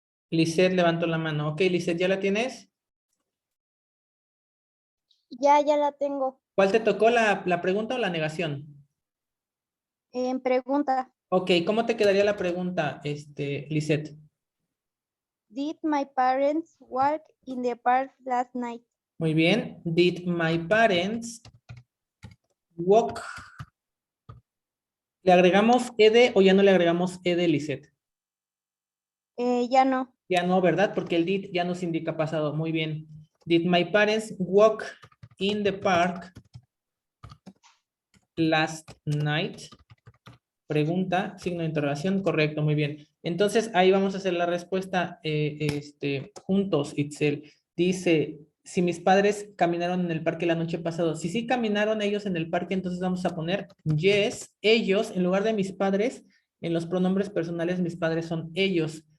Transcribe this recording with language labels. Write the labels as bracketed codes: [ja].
[es] Lisette levantó la mano. Ok, Lisette, ¿ya la tienes? Ya la tengo. ¿Cuál te tocó, la pregunta o la negación? En pregunta. Ok, ¿cómo te quedaría la pregunta, Lisette? [en] Did my parents walk in the park last night? [es] Muy bien. [en] Did my parents walk? [es] ¿Le agregamos ed o ya no le agregamos ed, Lisette? Ya no. Ya no, ¿verdad? Porque el did ya nos indica pasado. Muy bien. [en] Did my parents walk in the park last night? [es] Pregunta, signo de interrogación, correcto, muy bien. Entonces, ahí vamos a hacer la respuesta juntos, Itzel. Dice, si mis padres caminaron en el parque la noche pasada. Si sí caminaron ellos en el parque, entonces vamos a poner yes, ellos, en lugar de mis padres, en los pronombres personales, mis padres son ellos.